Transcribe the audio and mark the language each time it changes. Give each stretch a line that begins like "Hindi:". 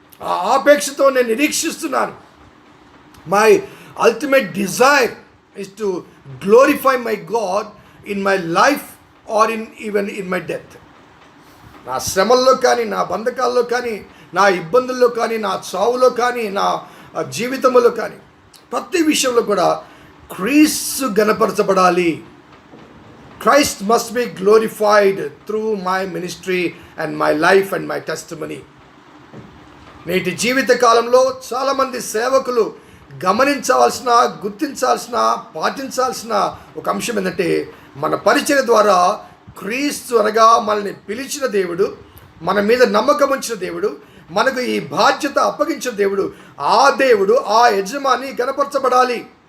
Telugu: ఆ ఆపేక్షతో నేను నిరీక్షిస్తున్నాను.
English: My ultimate desire is to glorify my God in my life or even in my death.
Telugu: నా శ్రమల్లో కానీ, నా బంధకాల్లో కానీ, నా ఇబ్బందుల్లో కానీ, నా చావులో కానీ, నా జీవితంలో కానీ, ప్రతి విషయంలో కూడా క్రీస్తు గణపరచబడాలి.
English: Christ must be glorified through my ministry and my life and my testimony.
Telugu: నేటి జీవిత కాలంలో చాలామంది సేవకులు గమనించవలసిన, గుర్తించాల్సిన, పాటించాల్సిన ఒక అంశం ఏంటంటే, మన పరిచర్య ద్వారా క్రీస్తు అనగా మనల్ని పిలిచిన దేవుడు, మన మీద నమ్మకం ఉంచిన దేవుడు, మనకు ఈ బాధ్యత అప్పగించిన దేవుడు, ఆ దేవుడు, ఆ యజమాని గణపరచబడాలి.